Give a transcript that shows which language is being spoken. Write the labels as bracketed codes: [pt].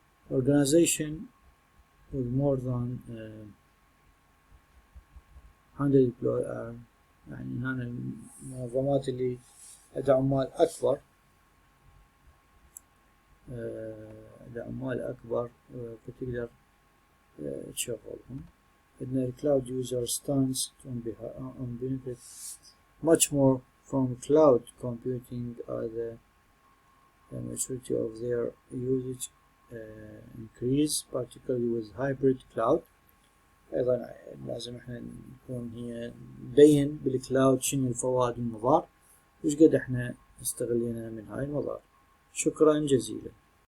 [en] organization with more than 100 employees، [ar] يعني هنا المنظمات اللي عندها عمال أكبر فتقدر تشغلهم. عندنا [en] cloud user stands on benefit much more from cloud computing as the maturity of their usage increase particularly with hybrid cloud. [ar] أيضا لازم احنا نكون هي نبين بالكلاود شنو الفوائد والمضار وش قد احنا استغلينا من هاي المضار. شكرا جزيلا.